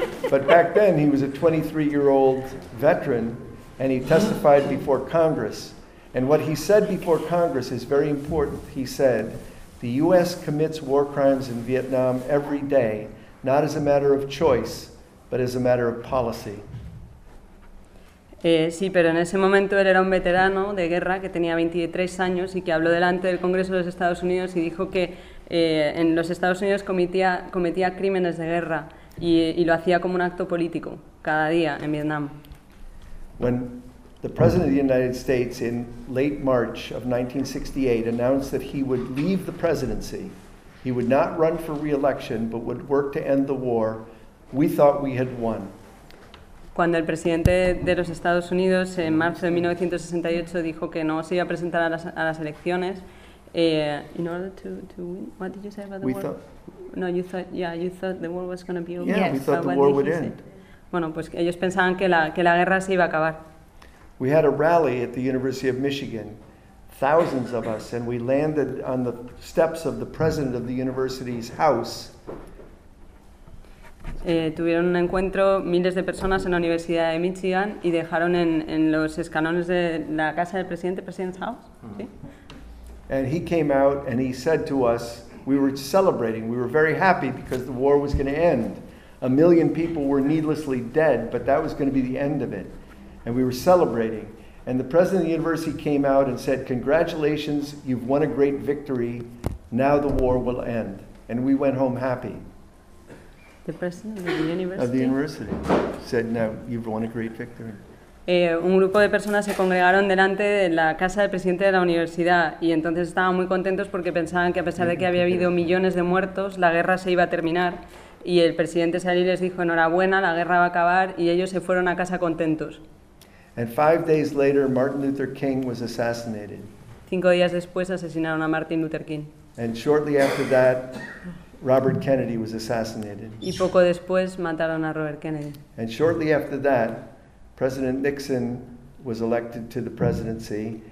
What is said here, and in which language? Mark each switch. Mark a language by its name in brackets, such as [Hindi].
[English] But back then he was a 23-year-old veteran and he testified before Congress. And what he said before Congress is very important. He said, the U.S. commits war crimes in Vietnam every day, not as a matter of choice, but as a matter of policy. [Spanish] Sí, pero en ese momento él era un veterano de guerra que tenía 23 años y que habló delante del Congreso de los Estados Unidos y dijo que en los Estados Unidos cometía crímenes de guerra y lo hacía como un acto político cada día en Vietnam. [English] The President of the United States in late March of 1968 announced that he would leave the presidency. He would not run for re-election, but would work to end the war. We thought we had won. [Spanish] Cuando el presidente de los Estados Unidos en marzo de 1968 dijo que no se iba a presentar a las elecciones, [English] in order to win, what did you say about the war? You thought the war was going to be over. Yeah, We thought the war would end. [Spanish] Bueno, pues ellos pensaban que la guerra se iba a acabar. [English] We had a rally at the University of Michigan, thousands of us, and we landed on the steps of the president of the university's house. [Spanish] Tuvieron un encuentro miles de personas en la Universidad de Michigan y dejaron en los escalones de la casa del presidente, [English] president's house. [Spanish] Mm-hmm. ¿Sí? [English] And he came out and he said to us, we were celebrating, we were very happy because the war was going to end. 1 million people were needlessly dead, but that was going to be the end of it. And we were celebrating. And the president of the university came out and said, congratulations, you've won a great victory. Now the war will end. And we went home happy. The president of the university? Of the university said, now you've won a great victory. [Spanish] un grupo de personas se congregaron delante de la casa del presidente de la universidad y entonces estaban muy contentos porque pensaban que a pesar de que había habido millones de muertos, la guerra se iba a terminar. Y el presidente salió y les dijo, enhorabuena, la guerra va a acabar, y ellos se fueron a casa contentos. [English] And 5 days later, Martin Luther King was assassinated. [Spanish] 5 días después asesinaron a Martin Luther King. [English] And shortly after that, Robert Kennedy was assassinated. [Spanish] Y poco después mataron a Robert Kennedy. [English] And shortly after that, President Nixon was elected to the presidency.